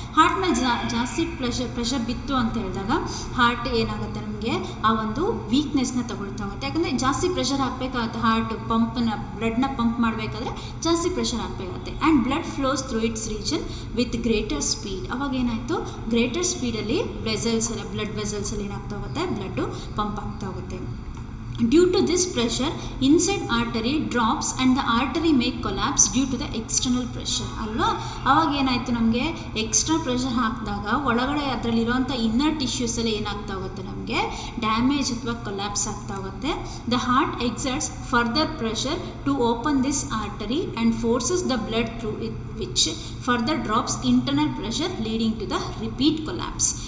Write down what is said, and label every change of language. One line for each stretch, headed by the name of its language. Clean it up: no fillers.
Kannada: Heart ಮೇಲೆ ಜಾಸ್ತಿ pressure ಬಿತ್ತು ಅಂತ ಹೇಳಿದಾಗ ಹಾರ್ಟ್ ಏನಾಗುತ್ತೆ, ನಮಗೆ ಆ ಒಂದು ವೀಕ್ನೆಸ್ನ ತಗೊಳ್ತಾ ಹೋಗುತ್ತೆ. ಯಾಕಂದರೆ ಜಾಸ್ತಿ ಪ್ರೆಷರ್ ಹಾಕಬೇಕಾಗುತ್ತೆ, ಹಾರ್ಟ್ ಬ್ಲಡ್ನ ಪಂಪ್ ಮಾಡಬೇಕಾದ್ರೆ ಜಾಸ್ತಿ ಪ್ರೆಷರ್ ಹಾಕಬೇಕಾಗುತ್ತೆ.
English: And blood flows through its region with greater speed.
Kannada: ಅವಾಗ ಏನಾಯಿತು, ಗ್ರೇಟರ್ ಸ್ಪೀಡಲ್ಲಿ ಬ್ಲಡ್ ವೆಸಲ್ಸಲ್ಲಿ ಏನಾಗ್ತಾ ಹೋಗುತ್ತೆ, ಬ್ಲಡ್ಡು ಪಂಪ್ ಆಗ್ತಾ ಹೋಗುತ್ತೆ.
English: Due to this pressure, inside artery drops and the artery may collapse due to the external pressure ಅಲ್ವಾ.
Kannada: ಅವಾಗ ಏನಾಯಿತು, ನಮಗೆ ಎಕ್ಸ್ಟ್ರಾ ಪ್ರೆಷರ್ ಹಾಕಿದಾಗ ಒಳಗಡೆ ಅದರಲ್ಲಿರುವಂಥ ಇನ್ನರ್ ಟಿಶ್ಯೂಸ್ ಎಲ್ಲ ಏನಾಗ್ತಾ ಹೋಗುತ್ತೆ, ನಮಗೆ ಡ್ಯಾಮೇಜ್ ಅಥವಾ ಕೊಲ್ಯಾಪ್ಸ್ ಆಗ್ತಾ ಹೋಗುತ್ತೆ.
English: The heart exerts further pressure to open this artery and forces the blood through it, which further drops internal pressure leading to the repeat collapse.